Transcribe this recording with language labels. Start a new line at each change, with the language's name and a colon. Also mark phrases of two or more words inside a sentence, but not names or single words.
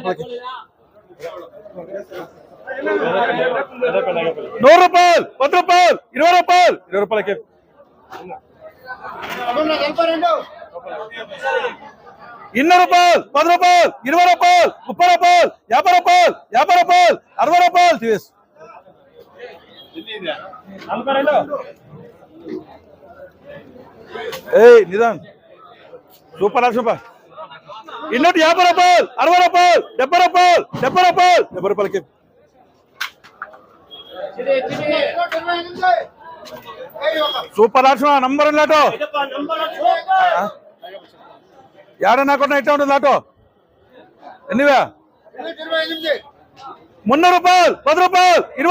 Telugu: 100 రూపాయలు 10 రూపాయలు 20 రూపాయలు 20 రూపాయలకి 200 రూపాయలు 10 రూపాయలు 20 రూపాయలు 30 రూపాయలు 50 రూపాయలు 50 రూపాయలు 60 రూపాయలు తీసి ఏయ్ నిదాన్ సూపర్ సూపర్
Kannada: ಇನ್ನೊಂದು 50 ರೂಪಾಯಿ 60 ರೂಪಾಯಿ 70 ರೂಪಾಯಿ 70 ರೂಪಾಯಿ 70 ರೂಪಾಯಿಗೆ
Telugu: సూపర్ ఆటో నంబర్ ఆటో ఏడన్నా కొన్నా ఇట్లా ఉంటుంది ఆటో ఎన్నివే 300 రూపాయలు 10 రూపాయలు 20